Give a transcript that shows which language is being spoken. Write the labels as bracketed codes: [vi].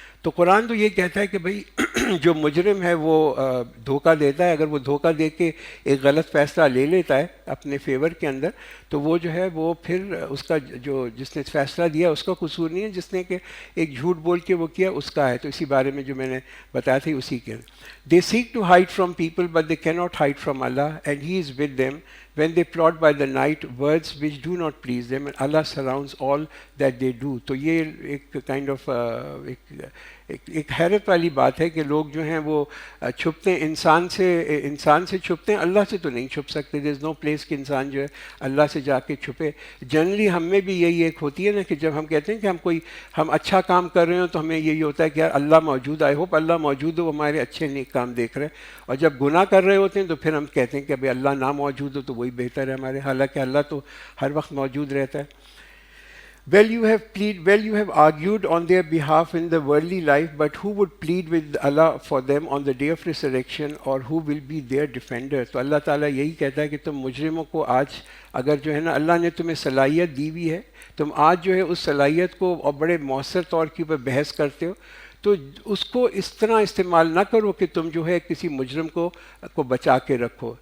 [ur] تو قرآن تو یہ کہتا ہے کہ بھئی جو مجرم ہے وہ دھوکہ دیتا ہے، اگر وہ دھوکہ دے کے ایک غلط فیصلہ لے لیتا ہے اپنے فیور کے اندر تو وہ جو ہے وہ پھر اس کا جو جس نے فیصلہ دیا اس کا قصور نہیں ہے، جس نے کہ ایک جھوٹ بول کے وہ کیا اس کا ہے. تو اسی بارے میں جو میں نے بتایا تھی اسی کے. [en] They seek to hide from people but they cannot hide from Allah, and He is with them when they plot by the night words which do not please them, and Allah surrounds all that they do. [ur] تو یہ ایک kind of ایک حیرت والی بات ہے کہ لوگ جو ہیں وہ چھپتے ہیں انسان سے چھپتے ہیں، اللہ سے تو نہیں چھپ سکتے. [en] there is no place [ur] کہ انسان جو ہے اللہ سے جا کے چھپے. جنرلی ہم میں بھی یہی ایک ہوتی ہے نا کہ جب ہم کہتے ہیں کہ ہم اچھا کام کر رہے ہوں تو ہمیں یہی ہوتا ہے کہ یار اللہ موجود، [en] I hope [ur] اللہ موجود ہو، ہمارے اچھے نیک کام دیکھ رہے ہیں. اور جب گناہ کر رہے ہوتے ہیں تو پھر ہم کہتے ہیں کہ ابھی اللہ نہ موجود ہو تو وہی بہتر ہے ہمارے، حالانکہ اللہ تو ہر وقت موجود رہتا ہے. [en] Well, you have argued on their behalf in the worldly life, but who would plead with Allah for them on the day of resurrection, or who will be their defender? [ur] تو اللہ تعالیٰ یہی کہتا ہے کہ تم مجرموں کو آج اگر جو ہے نا اللہ نے تمہیں صلاحیت دی ہوئی ہے، تم آج جو ہے اس صلاحیت کو اور بڑے مؤثر طور کے اوپر بحث کرتے ہو، تو اس کو اس طرح استعمال نہ کرو کہ تم جو ہے کسی مجرم کو بچا کے رکھو.